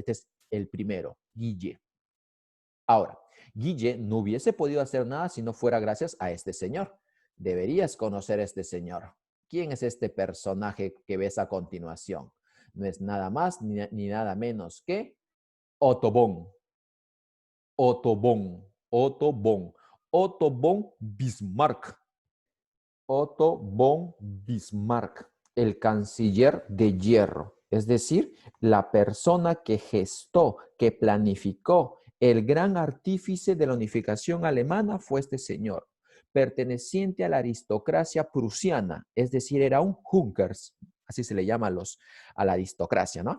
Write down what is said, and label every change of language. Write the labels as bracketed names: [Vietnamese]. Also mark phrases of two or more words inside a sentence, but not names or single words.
[Spanish] Este es el primero, Guille. Ahora, Guille no hubiese podido hacer nada si no fuera gracias a este señor. Deberías conocer a este señor. ¿Quién es este personaje que ves a continuación? No es nada más ni nada menos que Otto von. Otto von. Otto von. Otto von Bismarck. Otto von Bismarck, el canciller de hierro, es decir, la persona que gestó, que planificó, el gran artífice de la unificación alemana fue este señor, perteneciente a la aristocracia prusiana, es decir, era un Junkers, así se le llama a la aristocracia, ¿no?